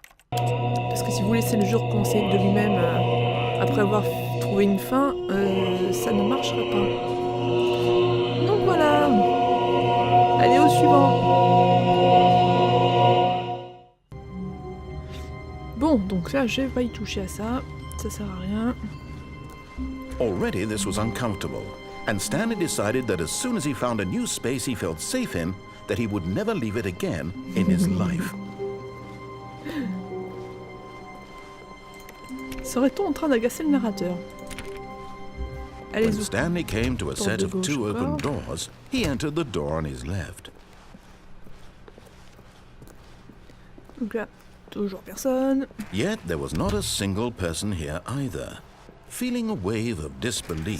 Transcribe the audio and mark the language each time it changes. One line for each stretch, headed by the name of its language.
French: Parce que si vous laissez le jeu recommencer de lui-même après avoir trouvé une fin, ça ne marchera pas. Donc voilà. Allez au suivant. Bon, donc là, je vais pas y toucher à ça. Ça sert à rien.
English: Already this was uncomfortable, and Stanley decided that as soon as he found a new space he felt safe in, that he would never leave it again in his life.
French: Serait-on en train d'agacer le narrateur?
English: When Stanley came to a set of two open doors, he entered the door on his left.
French: Donc là, Toujours personne.
English: Yet there was not a single person here either. Feeling a wave of disbelief,